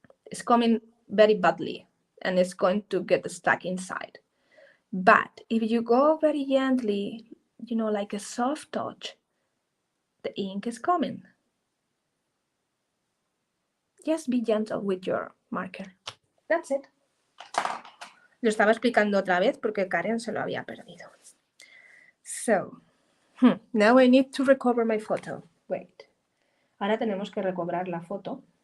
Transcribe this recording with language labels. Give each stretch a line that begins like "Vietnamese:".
English: It's coming very badly, and it's going to get stuck inside. But if you go very gently, you know, like a soft touch, the ink is coming. Just be gentle with your marker. That's it.
Spanish: Lo estaba explicando otra vez porque Karen se lo había perdido.
English: So, now I need to recover my photo. Wait.
Spanish: Ahora tenemos que recobrar la foto.